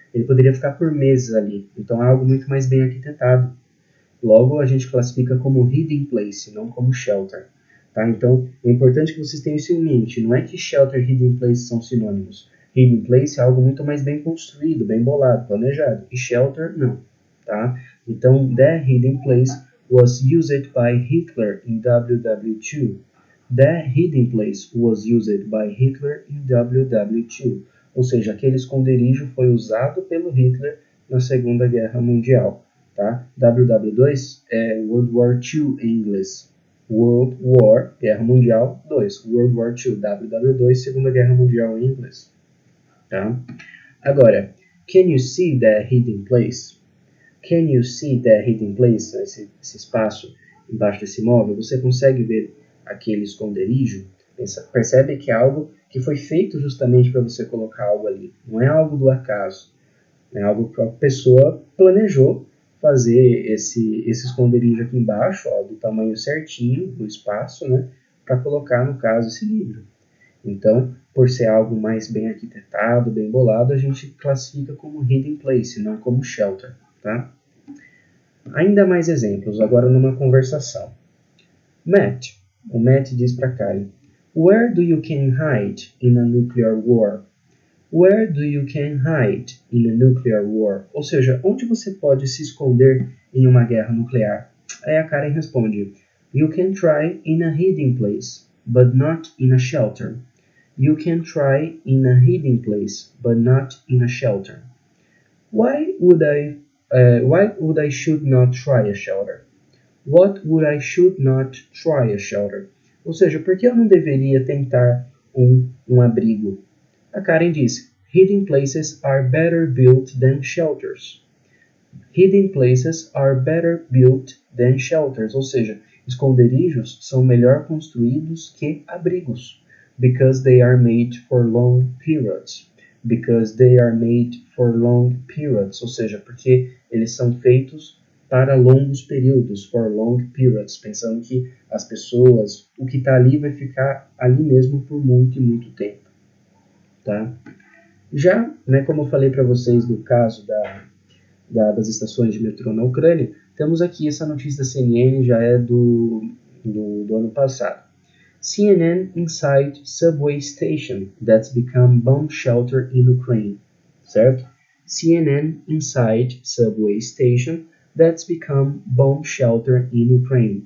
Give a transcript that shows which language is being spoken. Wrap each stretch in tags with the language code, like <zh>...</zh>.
<pt>Ele poderia ficar por meses ali, então é algo muito mais bem arquitetado. Logo, a gente classifica como hidden place, não como shelter. Tá? Então, é importante que vocês tenham isso em mente. Não é que shelter e hidden place são sinônimos. Hidden place é algo muito mais bem construído, bem bolado, planejado. E shelter, não. Tá?</pt> <en>Então, the hidden place was used by Hitler in WW2. The hidden place was used by Hitler in WW2.</en> <pt>Ou seja, aquele esconderijo foi usado pelo Hitler na Segunda Guerra Mundial. Tá? WW2 é World War II em inglês. World War, Guerra Mundial 2. World War II, WW2, Segunda Guerra Mundial em inglês. Tá?</pt> <en>Agora, can you see the hidden place? Can you see the hidden place?</en> <pt>Esse espaço embaixo desse móvel, você consegue ver aquele esconderijo? Percebe que é algo que foi feito justamente para você colocar algo ali. Não é algo do acaso. É algo que a pessoa planejou fazer esse esconderijo aqui embaixo, ó, do tamanho certinho do espaço, né, para colocar, no caso, esse livro. Então, por ser algo mais bem arquitetado, bem bolado, a gente classifica como hidden place, não como shelter. Tá? Ainda mais exemplos, agora numa conversação. Matt, o Matt diz para Karen,</pt> <en>where do you can hide in a nuclear war? Where do you can hide in a nuclear war?</en> <pt>Ou seja, onde você pode se esconder em uma guerra nuclear? Aí a Karen responde,</pt> <en>you can try in a hidden place, but not in a shelter. You can try in a hidden place, but not in a shelter. Why would I should not try a shelter? What would I should not try a shelter?</en> <pt>Ou seja, por que eu não deveria tentar um abrigo? A Karen diz,</pt> <en>hidden places are better built than shelters. Hidden places are better built than shelters.</en> <pt>Ou seja, esconderijos são melhor construídos que abrigos.</pt> <en>Because they are made for long periods. Because they are made for long periods.</en> <pt>Ou seja, porque eles são feitos para longos períodos,</pt> <en>for long periods,</en> <pt>pensando que as pessoas, o que está ali vai ficar ali mesmo por muito e muito tempo. Tá? Já, né, como eu falei para vocês no caso das estações de metrô na Ucrânia, temos aqui essa notícia da CNN, já é do ano passado.</pt> <en>CNN inside subway station that's become bomb shelter in Ukraine. Certo? CNN inside subway station that's become bomb shelter in Ukraine.</en>